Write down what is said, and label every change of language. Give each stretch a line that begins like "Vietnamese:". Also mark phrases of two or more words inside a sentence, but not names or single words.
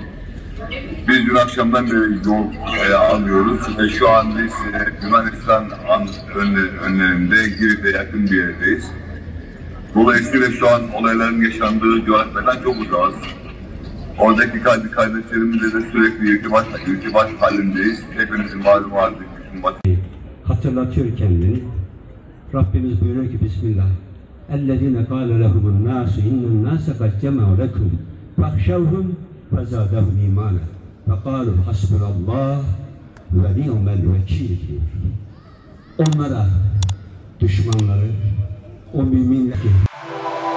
Turkish: Biz dün akşamdan beri yol alıyoruz ve şu an biz Yunanistan önlerinde Girit'e yakın bir yerdeyiz. Dolayısıyla şu an olayların yaşandığı coğrafyadan çok uzağız. Oradaki kardeşlerimizle de sürekli irtibat halindeyiz. Hepinizin malumu artık. Hatırlatıyor kendini. Rabbimiz buyuruyor ki Bismillah.
Arabic: اَلَّذِينَ قَالَ لَهُمُ النَّاسُ اِنَّ النَّاسَ قَدْ جَمَعُوا لَكُمْ فَاخْشَوْهُمْ فَزَادَهُمْ اِيمَانًا فَقَالُوا حَسْبُنَ اللّٰهُ وَنِعْمَ الْوَكِيلُ diyor.
Turkish: Onlara, düşmanları, o müminler